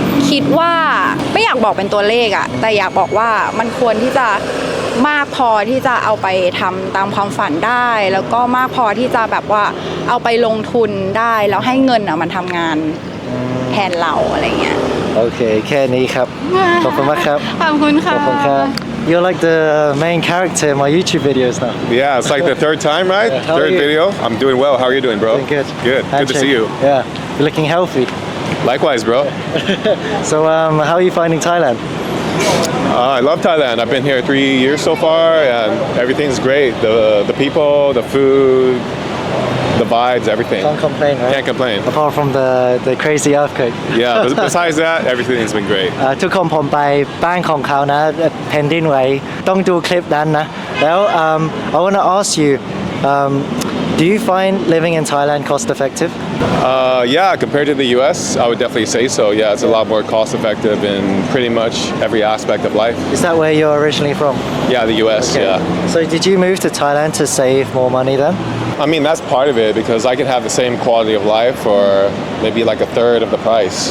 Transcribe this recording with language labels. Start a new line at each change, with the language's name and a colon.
Thai: คิดว่าไม่อยากบอกเป็นตัวเลขอ่ะแต่อยากบอกว่ามันควรที่จะมากพอที่จะเอาไปทำตามความฝันได้ แล้วก็มากพอที่จะแบบว่าเอาไปลงทุนได้แล้วให้เงินอ่ะมันทำงานแทนเราอะไรเงี้ย โอเคแค่นี้ครับ ขอบคุณมากครับ ขอบคุณค่ะ ขอบคุณครับ
English: You're like the main character in my YouTube videos now. Yeah, it's like the third time, right? Yeah, how are Third you? video. I'm doing well. How are you doing, bro? Doing good. Good. Good to see you. Yeah, you're looking healthy. Likewise, bro. So how are you finding Thailand? I love Thailand. I've been here 3 years so far, and everything's great. The people, the food, the vibes, everything. Can't complain, right? Can't complain. Apart from the crazy earthquake. Yeah, but besides that, everything's been great.
Thai: ทุกคนผมไปบ้านของเขานะแผ่นดินไหวต้องดูคลิปนั้นนะแล้ว
English: I want to ask you do you find living in Thailand cost effective? Yeah, compared to the US, I would definitely say so. Yeah, it's a lot more cost effective in pretty much every aspect of life. Is that where you're originally from? Yeah, the US, yeah. So did you move to Thailand to save more money then? I mean, that's part of it because I can have the same quality of life for maybe like a third of the price.